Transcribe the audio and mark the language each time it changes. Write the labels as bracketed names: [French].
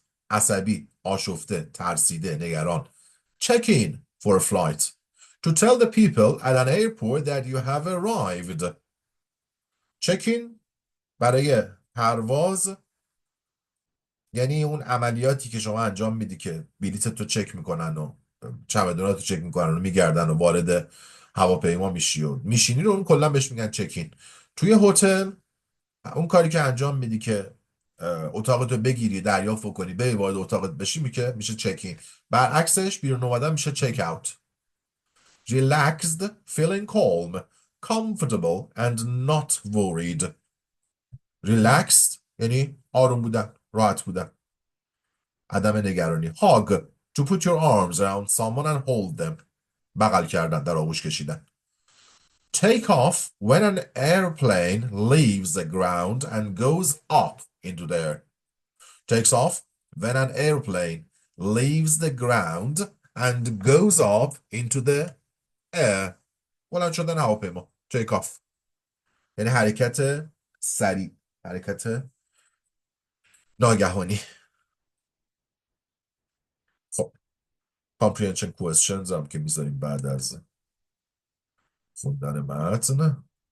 [Persian] عصبی، آشفته، ترسیده، نگران. [English] check in for a flight, to tell the people at an airport that you have arrived. [Persian] check in برای پرواز یعنی اون عملیاتی که شما انجام میدی که بلیطت رو چک میکنن و چمدونات رو چک میکنن و میگردن و وارد هواپیما میشی و میشینی رو اون کلا بهش میگن چکین. توی هتل اون کاری که انجام میدی که اتاقتو بگیری، دریافت کنی، بری وارد اتاقت بشی میشه چکین. برعکسش بیرون اومدن میشه چک اوت. [English] relaxed, feeling calm, comfortable and not worried. [Persian] relaxed یعنی آروم بودن، راحت بودن، عدم نگرانی. [English] hug, to put your arms around someone and hold them. [Persian] بغل کردن، در آغوش کشیدن. [English] take off when an airplane leaves the ground and goes up into the air. takes off when an airplane leaves the ground and goes up into the air. [Persian] بلند شدن هواپیما. take off یعنی حرکت سریع، حرکت ناگهانی. خب comprehension questions هم که میذاریم بعد از خوندن متن.